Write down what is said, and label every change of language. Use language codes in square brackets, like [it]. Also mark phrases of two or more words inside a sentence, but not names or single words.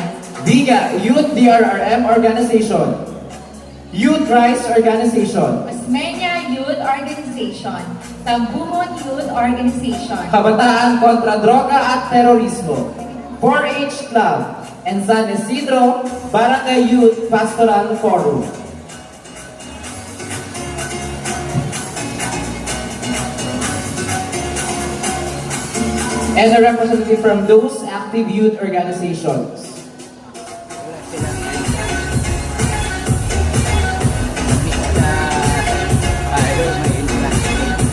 [en] Viga Youth DRRM Organization, Youth Rise Organization, Osmeña Youth Organization, Tambumon Youth Organization, Kabataan kontra Droga at Terorismo, 4-H Club, and San Isidro Barangay Youth Pastoral Forum. And a representative from those active youth organizations. [tl] Wala silang hindi sila ayaw may [en] entrance fee.